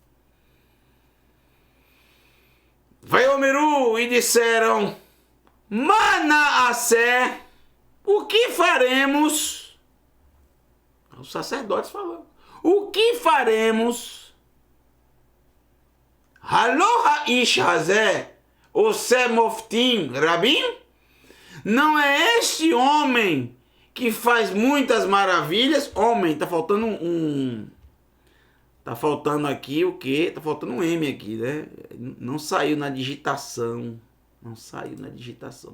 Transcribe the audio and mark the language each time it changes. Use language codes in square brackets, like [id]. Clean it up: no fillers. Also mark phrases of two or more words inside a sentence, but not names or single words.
[pt] Vaiomeru, e disseram: Manassé, o que faremos? Os sacerdotes falando. O que faremos? [he] הלא האיש הזה עושה מופתים רבים? [pt] Não é este homem que faz muitas maravilhas? Homem, tá faltando tá faltando aqui o quê? Tá faltando um M aqui, né? Não saiu na digitação. Não saiu na digitação.